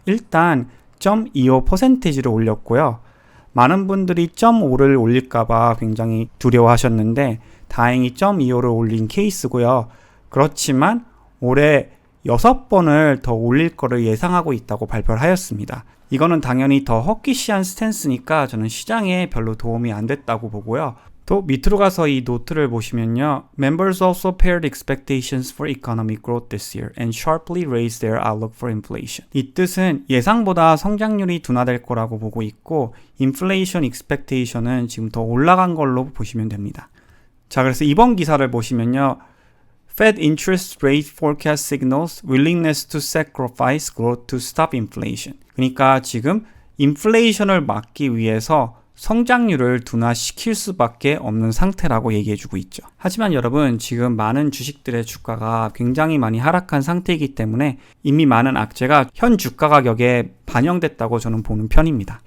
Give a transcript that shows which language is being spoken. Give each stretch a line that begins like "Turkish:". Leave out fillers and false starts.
Korean: 일단 0.25%를 올렸고요. 많은 분들이 0.5를 올릴까봐 굉장히 두려워하셨는데 다행히 0.25를 올린 케이스고요. 그렇지만 올해 6번을 더 올릴 거를 예상하고 있다고 발표를 하였습니다. 이거는 당연히 더 허키시한 스탠스니까 저는 시장에 별로 도움이 안 됐다고 보고요. 또 밑으로 가서 이 노트를 보시면요.
English: Members also pared expectations for economic growth this year and sharply raised their outlook for inflation.
Korean: 이 뜻은 예상보다 성장률이 둔화될 거라고 보고 있고 inflation expectation은 지금 더 올라간 걸로 보시면 됩니다. 자, 그래서 이번 기사를 보시면요.
English: Fed interest rate forecast signals willingness to sacrifice growth to stop inflation.
Korean: 그러니까 지금 인플레이션을 막기 위해서 성장률을 둔화시킬 수밖에 없는 상태라고 얘기해주고 있죠. 하지만 여러분, 지금 많은 주식들의 주가가 굉장히 많이 하락한 상태이기 때문에 이미 많은 악재가 현 주가 가격에 반영됐다고 저는 보는 편입니다.